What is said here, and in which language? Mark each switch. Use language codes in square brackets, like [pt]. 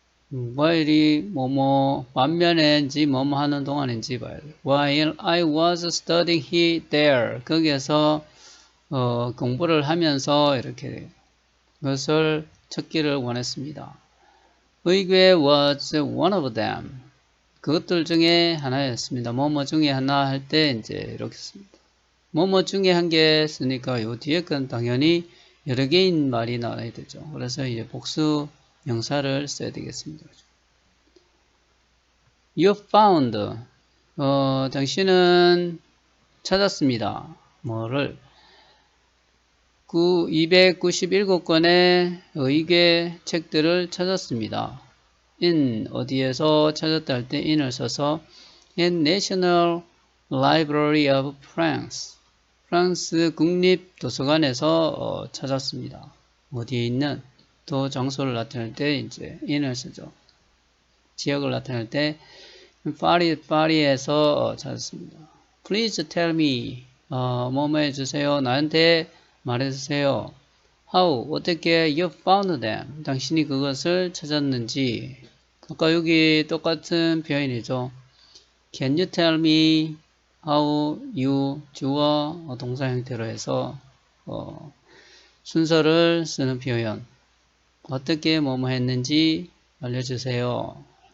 [ko] while이 뭐뭐 반면에인지 뭐뭐 하는 동안인지 봐야 돼요. [en] While I was studying there [ko] 거기에서 공부를 하면서 이렇게 그것을 찾기를 원했습니다. [en] 의궤 was one of them. [ko] 그것들 중에 하나였습니다. 뭐뭐 중에 하나 할 때 이제 이렇게 씁니다. 뭐뭐 중에 한 개 쓰니까 요 뒤에 건 당연히 여러 개인 말이 나와야 되죠. 그래서 이제 복수 명사를 써야 되겠습니다. [en] You found. [ko] 당신은 찾았습니다. 뭐를? 297권의 의궤 책들을 찾았습니다. in 어디에서 찾았다 할 때 in을 써서 [en] in National Library of France [ko] 프랑스 국립도서관에서 찾았습니다. 어디에 있는 또 장소를 나타낼 때 이제 in을 쓰죠. 지역을 나타낼 때 파리에서 찾았습니다. [en] Please tell me [ko] 뭐뭐 해주세요. 나한테 말해주세요. How 어떻게 [en] you found them [ko] 당신이 그것을 찾았는지 아까 여기 똑같은 표현이죠. [en] Can you tell me how you [ko] 주어 동사 형태로 해서 순서를 쓰는 표현 어떻게 뭐뭐 했는지 알려주세요.